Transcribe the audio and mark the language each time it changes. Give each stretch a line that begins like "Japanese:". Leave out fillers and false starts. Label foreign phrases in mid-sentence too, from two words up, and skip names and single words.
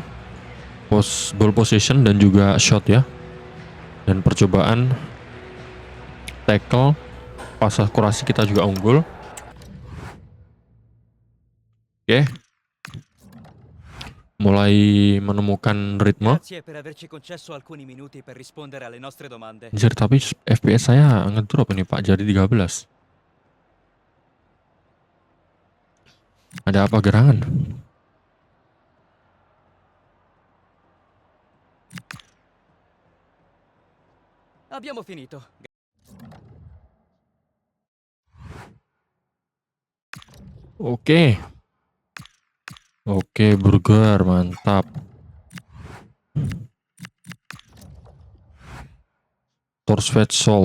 English: Ball possession
Indonesian: dan juga shot ya. Dan percobaan tackle pas akurasi kita juga unggul. Oke. Mulai menemukan ritme.
Italian: Grazie per averci concesso alcuni minuti per rispondere alle nostre domande.
Indonesian: Anjir, tapi FPS saya ngedrop ini Pak, jadi 13. Ada apa gerangan?
Italian: Abbiamo finito.
Indonesian: Oke, Burger mantap. Torsvet Salt.